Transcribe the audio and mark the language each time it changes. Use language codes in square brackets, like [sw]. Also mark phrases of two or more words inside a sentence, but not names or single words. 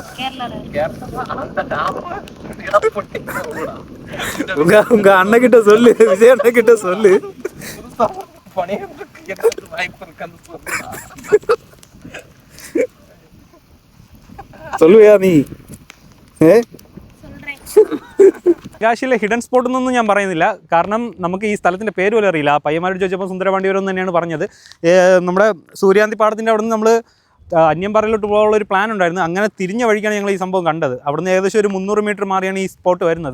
[ta] உங்க அண்ணன் கிட்ட சொல்லு, விஜய் அண்ணன் கிட்ட சொல்லு. சொல்லுவியா நீ? [ml] തെങ്കാശിയിലെ [en] hidden spot [ml] എന്നൊന്നും ഞാൻ പറയുന്നില്ല, കാരണം നമുക്ക് ഈ സ്ഥലത്തിൻ്റെ പേര് പോലും അറിയില്ല. പയ്യന്മാരോട് ചോദിച്ചപ്പോൾ സുന്ദരപാണ്ഡിപുരം തന്നെയാണ് പറഞ്ഞത്. നമ്മുടെ സൂര്യാന്തിപ്പാടത്തിൻ്റെ അവിടെ നിന്ന് നമ്മൾ അന്യംപാറയിലോട്ട് പോകാനുള്ള ഒരു പ്ലാൻ ഉണ്ടായിരുന്നു. അങ്ങനെ തിരിഞ്ഞ വഴിക്കാണ് ഞങ്ങൾ ഈ സംഭവം കണ്ടത്. അവിടുന്ന് ഏകദേശം ഒരു 300 മീറ്റർ മാറിയാണ് ഈ സ്പോട്ട് വരുന്നത്.